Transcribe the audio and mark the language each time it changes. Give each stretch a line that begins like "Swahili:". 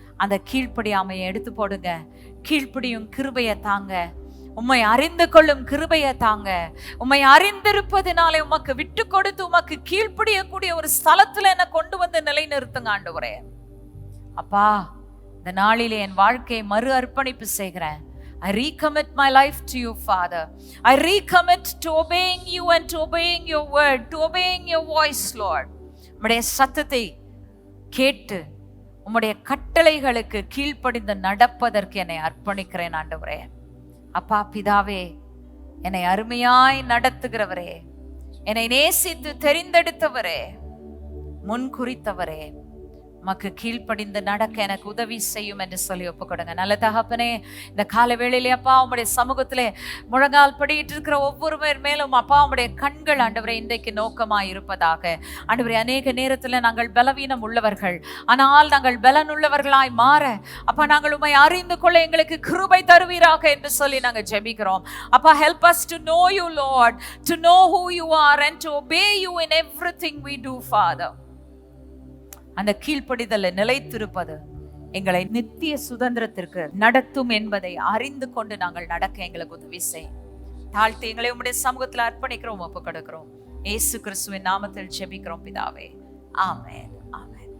Tamil: அந்த கீழ்ப்படியாமையை எடுத்து போடுங்க. கீழ்ப்படியும் கிருபையை தாங்க. உம்மை அறிந்து கொள்ளும் கிருபையை தாங்க. உம்மை அறிந்திருப்பதினாலே உமக்கு விட்டு கொடுத்து உமக்கு கீழ்ப்படியக்கூடிய ஒரு ஸ்தலத்துல என்ன கொண்டு வந்து நிலை நிறுத்துங்க ஆண்டவரே. அப்பா, இந்த நாளிலே என் வாழ்க்கையை மறு அர்ப்பணிப்பு செய்கிறேன்.
English: I recommit my life to you, Father. I recommit to obeying you and to obeying your word, to obeying your voice, Lord.
Tamil: உம்முடைய சத்தத்தை கேட்டு உம்முடைய கட்டளைகளுக்கு கீழ்ப்படிந்து நடப்பதற்கு என்னை அர்ப்பணிக்கிறேன் ஆண்டவரே. அப்பா பிதாவே, என்னை அருமையாய் நடத்துகிறவரே, என்னை நேசித்து தெரிந்தெடுத்தவரே, முன் குறித்தவரே, உமக்கு கீழ்ப்படிந்து நடக்க எனக்கு உதவி செய்யும் என்று சொல்லி ஒப்பு கொடுங்க. நல்ல தகப்பனே, இந்த கால வேளையிலே அப்பா உம்முடைய சமூகத்திலே முழங்கால் படியிட்டு இருக்கிற ஒவ்வொரு பேர் மேலும் அப்பா உம்முடைய கண்கள் ஆண்டவரே இன்றைக்கு நோக்கமாய் இருப்பதாக. ஆண்டவரே, அநேக நேரத்தில் நாங்கள் பலவீனம் உள்ளவர்கள், ஆனால் நாங்கள் பலன் உள்ளவர்களாய் மாற அப்பா நாங்கள் உம்மை அறிந்து கொள்ள எங்களுக்கு கிருபை தருவீராக என்று சொல்லி நாங்கள் ஜெபிக்கிறோம்.
English: அப்பா, help us to know you, Lord, to know who you are and to obey you in everything we do, Father.
Tamil: அந்த கீழ்ப்படிதலை நிலைத்திருப்பது எங்களை நித்திய சுதந்திரத்திற்கு நடத்தும் என்பதை அறிந்து கொண்டு நாங்கள் நடக்க எங்களுக்கு உதவி செய்யும். தாழ்த்தி எங்களை உம்முடைய சமூகத்தில் அர்ப்பணிக்கிறோம், ஒப்பு கொடுக்கிறோம். இயேசு கிறிஸ்துவின் நாமத்தில் ஜெபிக்கிறோம் பிதாவே, ஆமென், ஆமென்.